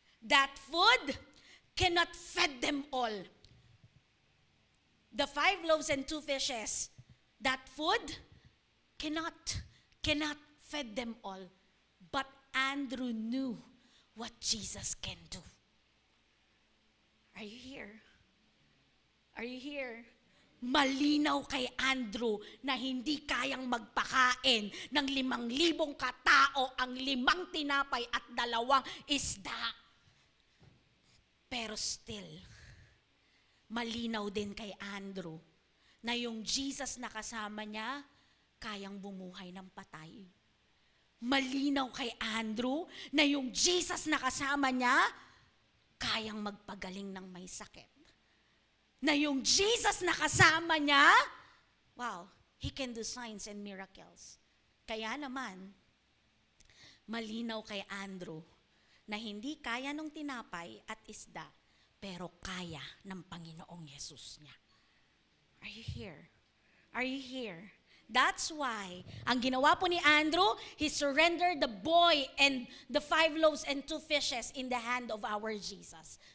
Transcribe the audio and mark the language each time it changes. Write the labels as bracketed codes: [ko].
[en] That food cannot feed them all. The 5 loaves and 2 fishes, that food cannot feed them all. But Andrew knew what Jesus can do. Are you here? [tl] Malinaw kay Andrew na hindi kayang magpakain ng 5,000 katao ang 5 tinapay at 2 isda. Pero still, malinaw din kay Andrew na yung Jesus na kasama niya, kayang bumuhay ng patay. Malinaw kay Andrew na yung Jesus na kasama niya, kayang magpagaling ng may sakit. Na yung Jesus na kasama niya, [en] he can do signs and miracles. [tl] Kaya naman, malinaw kay Andrew na hindi kaya nung tinapay at isda, pero kaya ng Panginoong Yesus niya. [en] Are you here? That's why, [tl] ang ginawa po ni Andrew, [en] he surrendered the boy and the 5 loaves and 2 fishes in the hand of our Jesus.